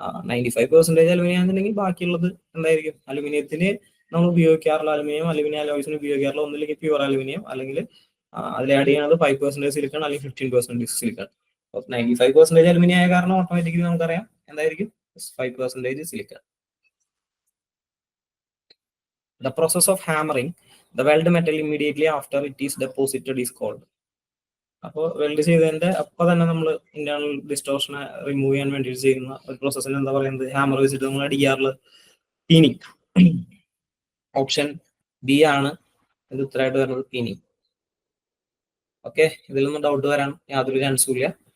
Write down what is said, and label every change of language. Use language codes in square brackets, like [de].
[ml] 95% aluminium എന്നുണ്ടെങ്കിൽ ബാക്കിയുള്ളത് എന്തായിരിക്കും? അലുമിനിയത്തിന് നമ്മൾ ഉപയോഗിക്കാറുള്ള അലുമിനിയം അലോയ്സിന് ഉപയോഗിക്കാറുള്ള ഒന്നില്ലെങ്കിൽ പ്യൂർ അലുമിനിയം, അല്ലെങ്കിൽ അതിൽ ആഡ് ചെയ്യുന്നത് 5% സിലിക്കൺ അല്ലെങ്കിൽ 15% സിലിക്കൺ. 95% അലുമിനിയം ആയ കാരണം ഓട്ടോമാറ്റിക്കലി നമുക്കറിയാം എന്തായിരിക്കും? 5% silicon. [en] The process of hammering the weld metal immediately after it is deposited is called. [ml] അപ്പോൾ വെൽഡ് ചെയ്തതിന്റെ അപ്പൊ തന്നെ നമ്മൾ ഇന്റേണൽ ഡിസ്റ്റോർഷനെ റിമൂവ് ചെയ്യാൻ വേണ്ടി ചെയ്യുന്ന ഒരു പ്രോസസ്സിന് എന്താ പറയുന്നത്? ഹാമർ വെച്ചിട്ട് നമ്മൾ അടിക്കാറുള്ള പീനിങ്. ഓപ്ഷൻ ബി ആണ് ഇത് ഉത്തരമായിട്ട് വരുന്നത്, പീനിങ്. ഓക്കെ, ഇതിലൊന്നും ഡൗട്ട് വരാൻ യാതൊരു ചാൻസും ഇല്ല.